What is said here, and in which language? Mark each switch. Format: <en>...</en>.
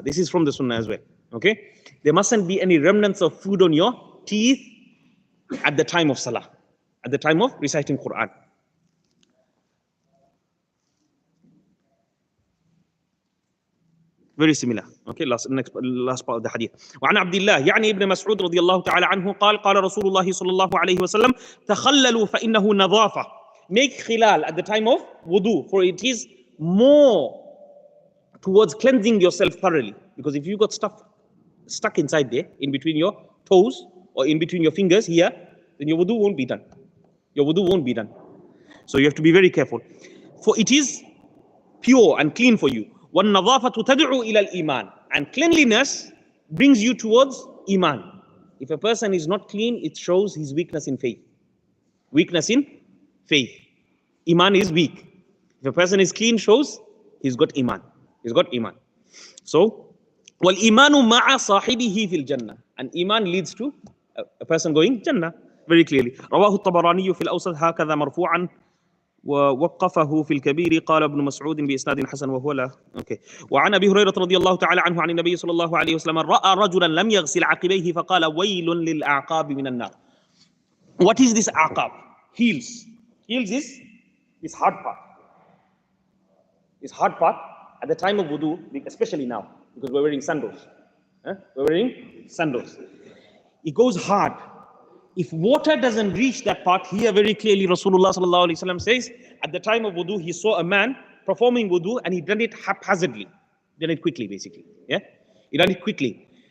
<en>This is from the sunnah as well. Okay? There mustn't be any remnants of food on your teeth at the time of salah, at the time of reciting Quran. Very similar. Okay, last part of the hadith.</en> <ar>وعن عبد الله يعني ابن مسعود رضي الله تعالى عنه قال قال رسول الله صلى الله عليه وسلم تخللوا فإنه نظافة.</ar> <en>Make khilal at the time of wudu, for it is more towards cleansing yourself thoroughly. Because if you got stuff stuck inside there, in between your toes or in between your fingers here, then your wudu won't be done. Your wudu won't be done. So you have to be very careful. For it is pure and clean for you.</en> <ar>وَالنَّظَافَةُ تَدْعُو إِلَى الْإِيمَانِ.</ar> <en>And cleanliness brings you towards iman. If a person is not clean, it shows his weakness in faith. Weakness in faith. Iman is weak. If a person is clean, shows he's got iman. He's got iman. So,</en> <ar>وَالْإِيمَانُ مَعَ صَاحِبِهِ فِي الْجَنَّةِ.</ar> <en>And iman leads to a person going Jannah, very clearly.</en> <ar>رواه الطبراني في الأوسط هكذا مرفوعا ووقفه في الكبير قال ابن مسعود بإسناد حسن وهو لا.</ar> <en>Okay.</en> <ar>وعن أبي هريرة رضي الله تعالى عنه عن النبي صلى الله عليه وسلم رأى رجلا لم يغسل عقبيه فقال ويل للأعقاب من النار.</ar> <en>What is this aqab? Heels. Heels is this hard part. This hard part at the time of wudu, especially now, because we're wearing sandals. We're wearing sandals. It goes hard. If water doesn't reach that part, here very clearly Rasulullah sallallahu alaihi wasallam says, at the time of wudu, he saw a man performing wudu and he done it haphazardly. Done it quickly, basically. Yeah? He done it quickly.</en>